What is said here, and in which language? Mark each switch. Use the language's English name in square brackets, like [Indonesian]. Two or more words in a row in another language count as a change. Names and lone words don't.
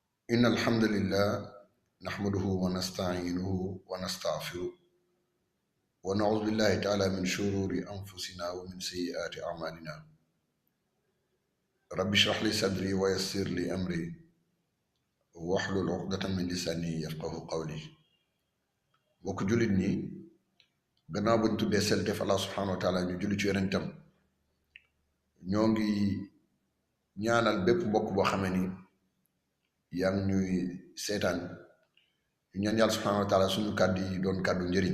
[Arabic] إن الحمد لله نحمده ونستعينه ونستغفره ونعوذ بالله تعالى من شرور أنفسنا ومن سيئات أعمالنا. رب اشرح لي صدري ويسر لي أمري واحلل عقدة من لساني يفقه قولي. [Wolof] bokk jullit ñi gannaaw buñ tuddee selteef Allah [Arabic] سبحانه وتعالى [Wolof] ñu julli ci yonentam ñoo ngi ñaanal bépp mbokk boo xamee ni yaa ngi ñuy seetaan ñu ñaan yàlla [Arabic] سبحانه وتعالى [Wolof] suñu kàddu yi doon kàddu njëriñ.